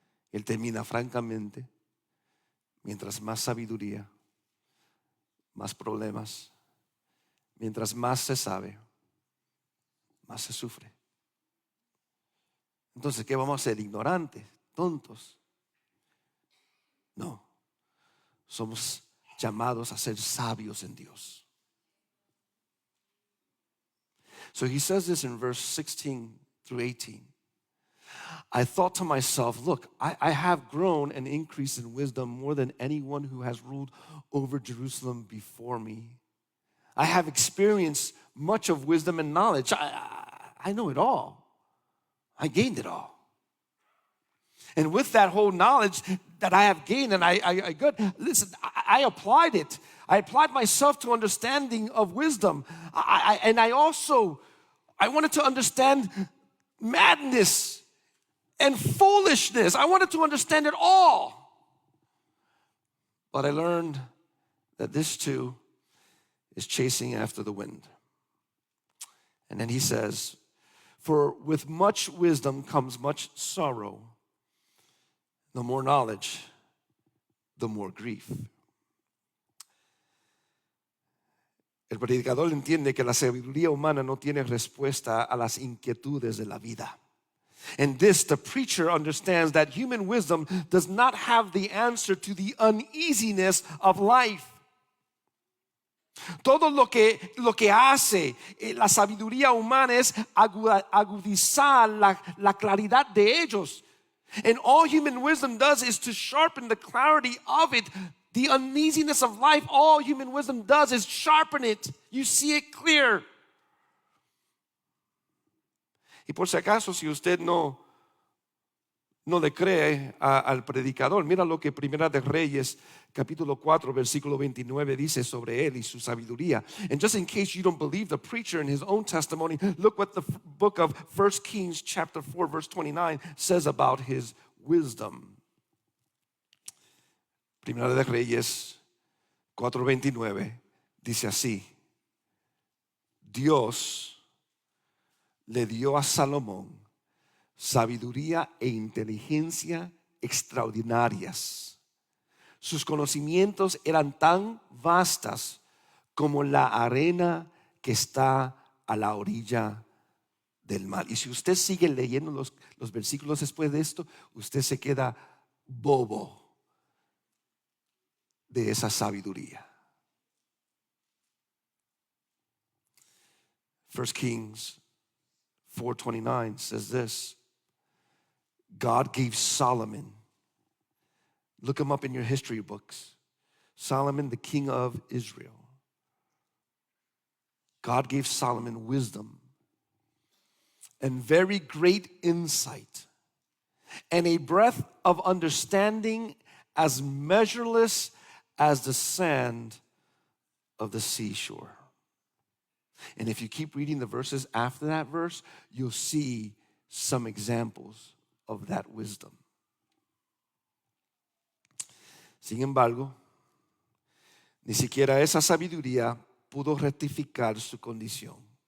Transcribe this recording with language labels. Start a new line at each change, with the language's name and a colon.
Spanish: Él termina francamente, mientras más sabiduría, más problemas, mientras más se sabe, más se sufre. Entonces, ¿qué vamos a hacer? ¿Ignorantes? ¿Tontos? No, somos llamados a ser sabios en Dios.
English: So he says this in verse 16 through 18. I thought to myself, look, I have grown and increased in wisdom more than anyone who has ruled over Jerusalem before me. I have experienced much of wisdom and knowledge. I know it all. I gained it all. And with that whole knowledge that I have gained and I got, listen, I applied it. I applied myself to understanding of wisdom. And I wanted to understand madness and foolishness. I wanted to understand it all. But I learned that this too is chasing after the wind. And then he says, for with much wisdom comes much sorrow. The more knowledge, the more grief.
Spanish: El predicador entiende que la sabiduría humana no tiene respuesta a las inquietudes de la vida.
English: And this, the preacher understands that human wisdom does not have the answer to the uneasiness of life.
Spanish: Todo lo que hace la sabiduría humana es agudizar la claridad de ellos.
English: And all human wisdom does is to sharpen the clarity of it. The uneasiness of life, all human wisdom does is sharpen it. You see it clear.
Spanish: Y por si acaso, si usted no le cree al predicador, mira lo que Primera de Reyes capítulo 4 versículo 29 dice sobre él y su sabiduría.
English: And just in case you don't believe the preacher in his own testimony, look what the book of 1 Kings chapter 4 verse 29 says about his wisdom.
Spanish: Primera de Reyes 4:29 dice así: Dios le dio a Salomón sabiduría e inteligencia extraordinarias. Sus conocimientos eran tan vastas como la arena que está a la orilla del mar. Y si usted sigue leyendo los versículos después de esto, usted se queda bobo de esa sabiduría.
English: 1 Kings 4:29 says this: God gave Solomon, look him up in your history books, Solomon, the king of Israel. God gave Solomon wisdom and very great insight and a breadth of understanding as measureless as the sand of the seashore. And if you keep reading the verses after that verse, you'll see some examples of that wisdom.
Spanish: Sin embargo, ni siquiera esa sabiduría pudo rectificar su condición.